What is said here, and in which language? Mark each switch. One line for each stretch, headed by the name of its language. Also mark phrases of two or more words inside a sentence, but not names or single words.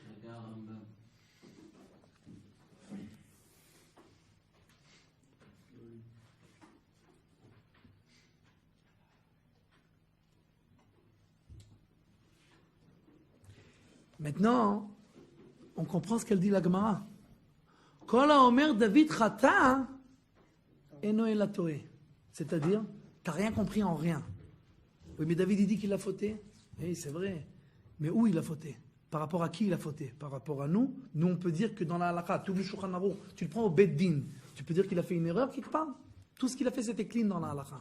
French: Maintenant, on comprend ce qu'elle dit la Gemara.
Hebrew: כל האומר דוד חטא אינו אל הטועה.
French: C'est-à-dire, t'as rien compris en rien. Oui, mais David, il dit qu'il a fauté. Oui, c'est vrai. Mais où il a fauté? Par rapport à qui il a fauté? Par rapport à nous? Nous, on peut dire que dans la halakha, tu le prends au Beddin, tu peux dire qu'il a fait une erreur quelque part? Tout ce qu'il a fait, c'était clean dans la halakha.